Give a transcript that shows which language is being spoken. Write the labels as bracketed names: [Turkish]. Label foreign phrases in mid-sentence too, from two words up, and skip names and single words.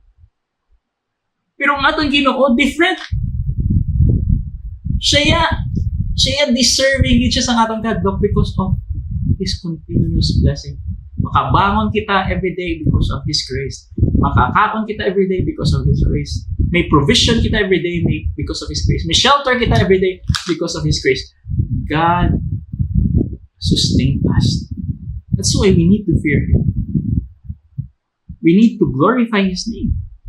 [Cebuano] Pero ang atong Ginoo, different. Siya deserving yun siya sa atong kadlok [English] because of His continuous blessing. [Cebuano] Makabangon kita everyday [English] because of His grace. [Cebuano] Makakaon kita everyday [English] because of His grace. [Cebuano] May provision kita everyday [English] because of His grace. [Cebuano] May shelter kita everyday [English] because of His grace. God sustain us. That's why we need to fear Him. We need to glorify His name.